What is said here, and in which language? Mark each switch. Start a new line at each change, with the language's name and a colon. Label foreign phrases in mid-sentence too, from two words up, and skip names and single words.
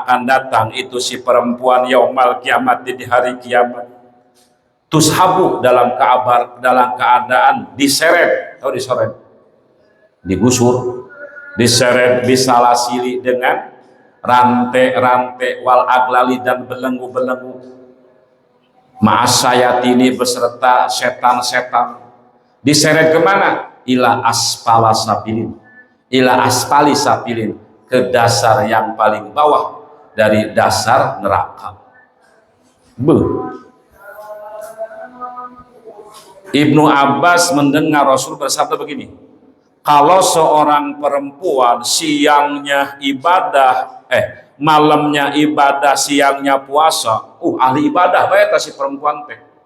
Indonesian: akan datang itu si perempuan
Arabic: يوم القيامة,
Indonesian: di hari kiamat, tushabu, dalam keadaan diseret, atau diseret, digusur, diseret, bisalasili, dengan rantai-rantai,
Arabic: والأغلال,
Indonesian: dan belenggu-belenggu, ma'asyayatini, beserta setan-setan, diseret kemana?
Arabic: إلى أسفل سافلين، إلى أسفل سافلين,
Indonesian: ke dasar yang paling bawah dari dasar neraka. Ibnu Abbas mendengar Rasul bersabda begini, kalau seorang perempuan siangnya ibadah, malamnya ibadah, siangnya puasa, ahli ibadah baik si perempuan teh.